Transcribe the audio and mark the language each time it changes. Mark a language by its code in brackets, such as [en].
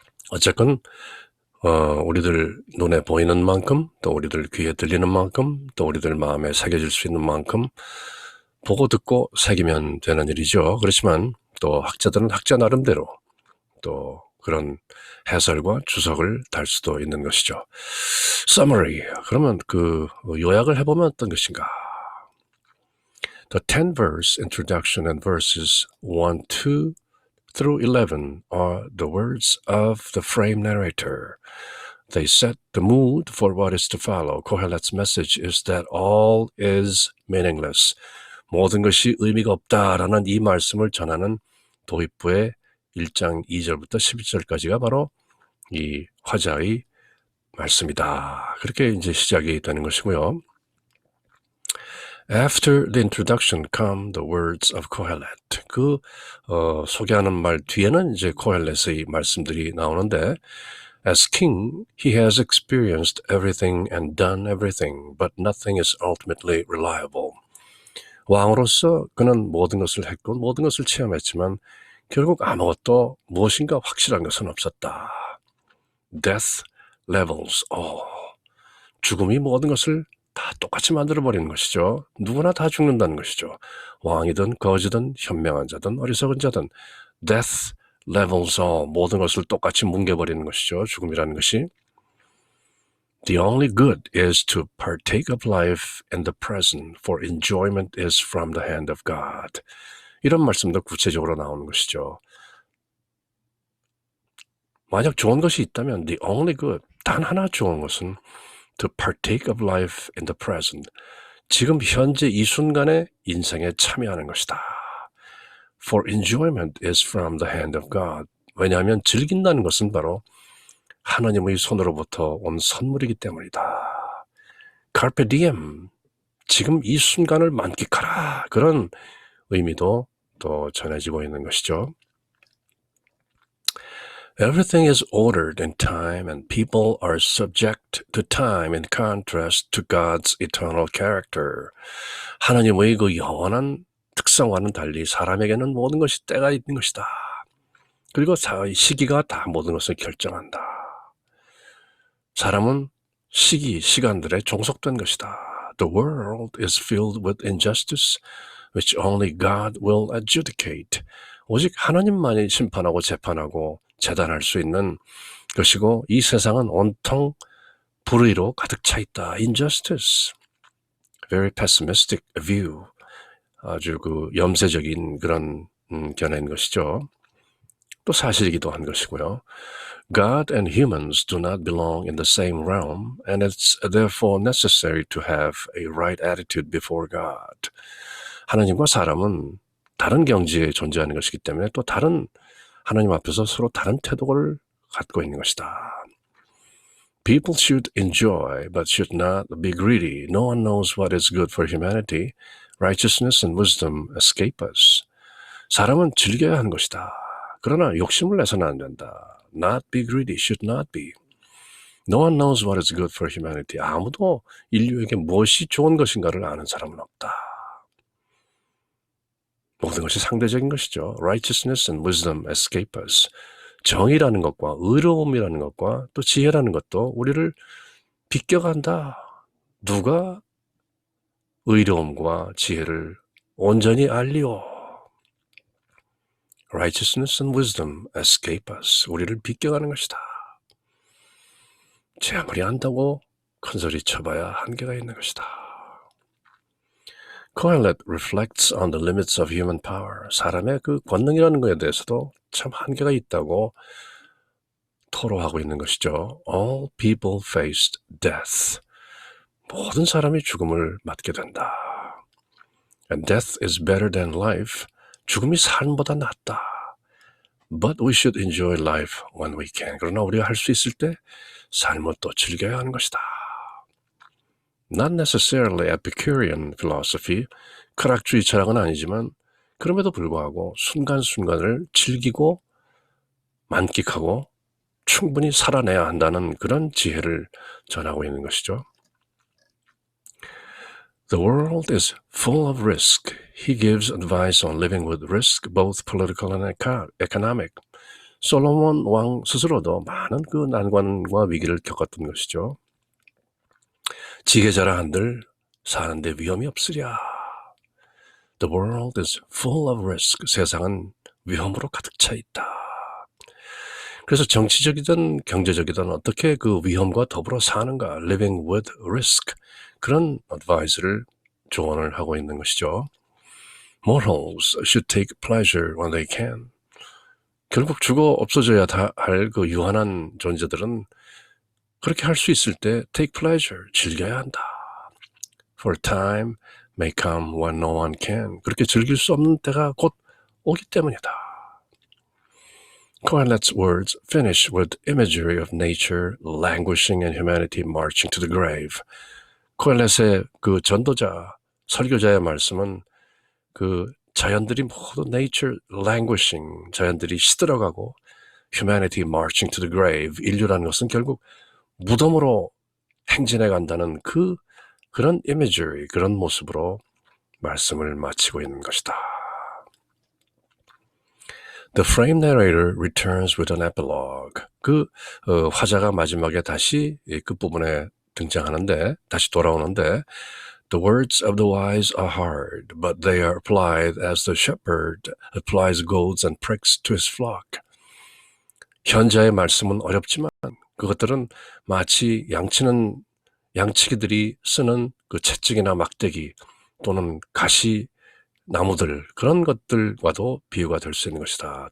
[ko] 어쨌건 우리들 눈에 보이는 만큼, 또 우리들 귀에 들리는 만큼, 또 우리들 마음에 새겨질 수 있는 만큼 보고 듣고 새기면 되는 일이죠. 그렇지만 또 학자들은 학자 나름대로 또 그런 해설과 주석을 달 수도 있는 것이죠. Summary, 그러면 그 요약을 해보면 어떤 것인가? [en] The 10-verse introduction and verses 1, 2 through 11 are the words of the frame narrator. They set the mood for what is to follow. Kohelet's message is that all is meaningless. [ko] 모든 것이 의미가 없다라는 이 말씀을 전하는 도입부의 1장 2절부터 11절까지가 바로 이 화자의 말씀이다. 그렇게 이제 시작이 되는 것이고요. [en] After the introduction come the words of Kohelet. [ko] 그 소개하는 말 뒤에는 이제 코헬렛의 말씀들이 나오는데 [en] As king, he has experienced everything and done everything, but nothing is ultimately reliable. [ko] 왕으로서 그는 모든 것을 했고 모든 것을 체험했지만 결국 아무것도 무엇인가 확실한 것은 없었다. [en] Death levels all. [ko] 죽음이 모든 것을 다 똑같이 만들어버리는 것이죠. 누구나 다 죽는다는 것이죠. 왕이든 거지든 현명한 자든 어리석은 자든 [en] death levels all. [ko] 모든 것을 똑같이 뭉개버리는 것이죠. 죽음이라는 것이. [en] The only good is to partake of life in the present, for enjoyment is from the hand of God. [ko] 이런 말씀도 구체적으로 나오는 것이죠. 만약 좋은 것이 있다면 [en] the only good, [ko] 단 하나 좋은 것은 [en] to partake of life in the present, [ko] 지금 현재 이 순간의 인생에 참여하는 것이다. [en] For enjoyment is from the hand of God. [ko] 왜냐하면 즐긴다는 것은 바로 하나님의 손으로부터 온 선물이기 때문이다. Carpe diem, 지금 이 순간을 만끽하라. 그런 의미도 또 전해지고 있는 것이죠. [en] Everything is ordered in time and people are subject to time in contrast to God's eternal character. [ko] 하나님의 그 영원한 특성과는 달리 사람에게는 모든 것이 때가 있는 것이다. 그리고 시기가 다 모든 것을 결정한다. 사람은 시간들에 종속된 것이다. [en] The world is filled with injustice, which only God will adjudicate. [ko] 오직 하나님만이 심판하고 재판하고 재단할 수 있는 것이고 이 세상은 온통 불의로 가득 차 있다. [en] Injustice. Very pessimistic view. [ko] 아주 그 염세적인 그런 견해인 것이죠. 또 사실이기도 한 것이고요. [en] God and humans do not belong in the same realm, and it's therefore necessary to have a right attitude before God. [ko] 하나님과 사람은 다른 경지에 존재하는 것이기 때문에 또 다른 하나님 앞에서 서로 다른 태도를 갖고 있는 것이다. [en] People should enjoy, but should not be greedy. No one knows what is good for humanity. Righteousness and wisdom escape us. [ko] 사람은 즐겨야 하는 것이다. 그러나 욕심을 내서는 안 된다. [en] Not be greedy, should not be. No one knows what is good for humanity. [ko] 아무도 인류에게 무엇이 좋은 것인가를 아는 사람은 없다. 모든 것이 상대적인 것이죠. [en] Righteousness and wisdom escape us. [ko] 정의라는 것과 의로움이라는 것과 또 지혜라는 것도 우리를 비껴간다. 누가 의로움과 지혜를 온전히 알리오. [en] Righteousness and wisdom escape us. [ko] 우리를 비껴가는 것이다. 제 아무리 안다고 큰소리 쳐봐야 한계가 있는 것이다. [en] Kohelet reflects on the limits of human power. [ko] 사람의 그 권능이라는 것에 대해서도 참 한계가 있다고 토로하고 있는 것이죠. [en] All people faced death. [ko] 모든 사람이 죽음을 맞게 된다. [en] And death is better than life. [ko] 죽음이 삶보다 낫다. [en] But we should enjoy life when we can. [ko] 그러나 우리가 할 수 있을 때 삶을 또 즐겨야 하는 것이다. [en] Not necessarily Epicurean philosophy, [ko] 철학주의 철학은 아니지만 그럼에도 불구하고 순간순간을 즐기고 만끽하고 충분히 살아내야 한다는 그런 지혜를 전하고 있는 것이죠. [en] The world is full of risk. He gives advice on living with risk, both political and economic. [ko] 솔로몬 왕 스스로도 많은 그 난관과 위기를 겪었던 것이죠. 지혜자라 한들 사는데 위험이 없으랴. [en] The world is full of risk. [ko] 세상은 위험으로 가득 차 있다. 그래서 정치적이든 경제적이든 어떻게 그 위험과 더불어 사는가, [en] living with risk, [ko] 그런 advice를 조언을 하고 있는 것이죠. [en] Mortals should take pleasure when they can. [ko] 결국 죽어 없어져야 할 그 유한한 존재들은 그렇게 할 수 있을 때 [en] take pleasure, [ko] 즐겨야 한다. [en] For time may come when no one can. [ko] 그렇게 즐길 수 없는 때가 곧 오기 때문이다. [en] Kohelet's words finish with imagery of nature languishing and humanity marching to the grave. [ko] 코헬렛의 그 전도자, 설교자의 말씀은 그 자연들이 모두 [en] nature languishing, [ko] 자연들이 시들어가고 [en] humanity marching to the grave. [ko] 인류라는 것은 결국 무덤으로 행진해 간다는 그런 imagery, 그런 모습으로 말씀을 마치고 있는 것이다. [en] The frame narrator returns with an epilogue. [ko] 화자가 마지막에 다시 끝부분에 등장하는데, 다시 돌아오는데, [en] The words of the wise are hard, but they are applied as the shepherd applies goads and pricks to his flock. [ko] 현자의 말씀은 어렵지만 그것들은 마치 양치기들이 쓰는 그 채찍이나 막대기 또는 가시 나무들, 그런 것들과도 비유가 될 수 있는 것이다.